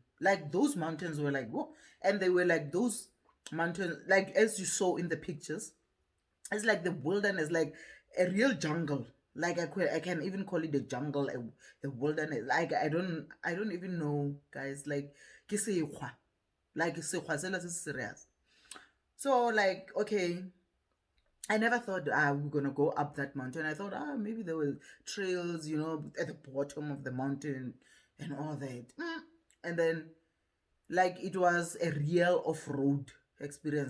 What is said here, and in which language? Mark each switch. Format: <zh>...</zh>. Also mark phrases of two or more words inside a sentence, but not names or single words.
<en>Like, those mountains were like, whoa, and they were like those mountains, like as you saw in the pictures. It's like the wilderness, like a real jungle. Like, I can even call it a jungle, the wilderness. Like, I don't even know, guys. Like,</en> <tn>ke sekgwa. Like, sekgwa sela se serious.</tn> <en>So, like, okay, I never thought we're gonna go up that mountain. I thought, maybe there were trails, at the bottom of the mountain and all that. And then, like, it was a real off-road experience.</en>